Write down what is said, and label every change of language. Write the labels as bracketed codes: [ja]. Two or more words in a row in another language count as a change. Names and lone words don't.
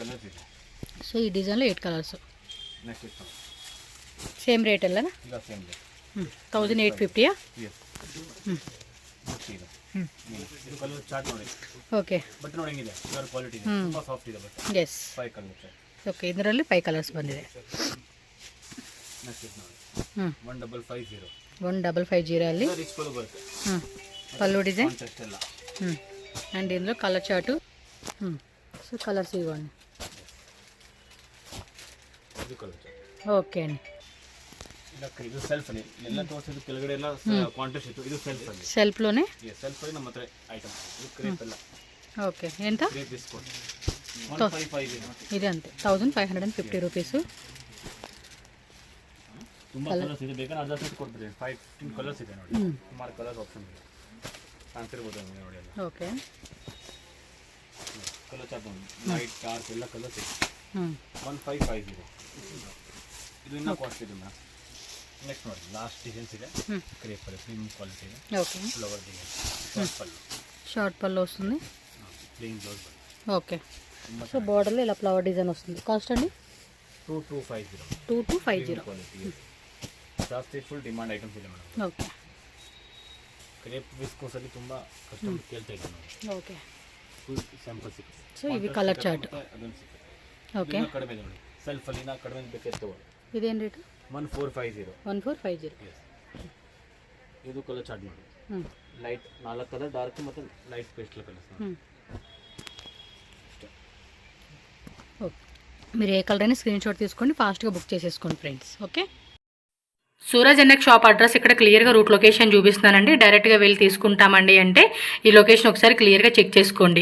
[te] సో ఈ డిజైన్లో [en] 8 colours same rate [te] వెళ్ళనా? [en] 1850. okay, yes. [kn] ఓಕೆ, ಇದರಲ್ಲಿ 5 ಕಲರ್ಸ್ ಬಂದಿದೆ. [te] 1550 ಅಲ್ಲಿ పళ్ళు డిజైన్ అండ్ ఇందులో [en] colour chart. [te] సో కలర్స్ ఇవ్వండి. ఓకే అండి, సెల్ఫ్లోనే. ఓకే, ఎంత? ఇది అంతే 1550 రూపీస్. [kn] ತುಂಬಾ ಕಲರ್ಸ್ ಇದೆ, ಬೇಕಾದ್ರೆ ಅರ್ಧ ಸೆಟ್ ಕೊಡ್ತೀವಿ. 15 ಕಲರ್ಸ್ ಇದೆ ನೋಡಿ, ಸುಮಾರು [en] colour option [kn] ಇದೆ, ಕಾಣ್ತಿರ್ಬೋದು ನೋಡಿ. ಓಕೆ, [en] colour chart light dark [kn] ಎಲ್ಲ ಕಲರ್ಸ್ ಇದೆ. 1550 ಇದು ಇನ್ನೂ ಕಾಸ್ಟ್ ಇದೆ ಮ್ಯಾಮ್. ನೆಕ್ಸ್ಟ್ ನೋಡಿ, [en] last designs [kn] ಇದೆ, ಕ್ರೇಪ್ ಅಲ್ಲಿ [en] premium quality [kn] ಇದೆ. ಓಕೆ, [en] flower design, short ಪಲ್ಲು. [te] షార్ట్ పళ్ళు వస్తుంది. [en] plain blouse. [te] ఓకే, సో బార్డర్లో ఇలా [en] flower design [te] వస్తుంది. కాస్ట్ అండి 2250. క్వాలిటీ జాస్తి [en] full demand items [kn] ಇದೆ ಮೇಡಮ್. [te] ఓకే, [en] crepe viscose [kn] ಅಲ್ಲಿ ತುಂಬಾ ಕಸ್ಟಮರ್ ಕೇಳ್ತಾ ಇದ್ದಾರೆ ನೋಡಿ. ಓಕೆ, [en] full sample [kn] ಸಿಗುತ್ತೆ. ಸೊ ಇవి [en] colour chart. [kn] ಅದೊಂದು ಸಿಗುತ್ತೆ. ಓಕೆ, ಕಡಿಮೆ ನೋಡಿ, ಸೆಲ್ಫ್ ಅಲ್ಲಿ ನಾ ಕಡಿಮೆ ಬೇಕಾದ್ರೆ ತಗೊಳ್ಳಿ. ಇದೇನು ರೇಟು? 1450. 1450. ಇದು [en] colour chart [kn] ನೋಡಿ. [en] light 4 colour, [kn] ಡಾರ್ಕ್ ಮತ್ತು [en] light pastel colours. [te] ఓకే, మీరు ఏ కలర్ అయినా [en] screen shot [te] తీసుకోండి, ఫాస్ట్గా బుక్ చేసేసుకోండి ఫ్రెండ్స్. ఓకే, సూరజ్ ఎన్ఎక్ షాప్ అడ్రస్ ఇక్కడ క్లియర్గా [en] route location [te] చూపిస్తున్నానండి. డైరెక్ట్గా వెళ్ళి తీసుకుంటామండి అంటే ఈ లొకేషన్ ఒకసారి క్లియర్గా చెక్ చేసుకోండి.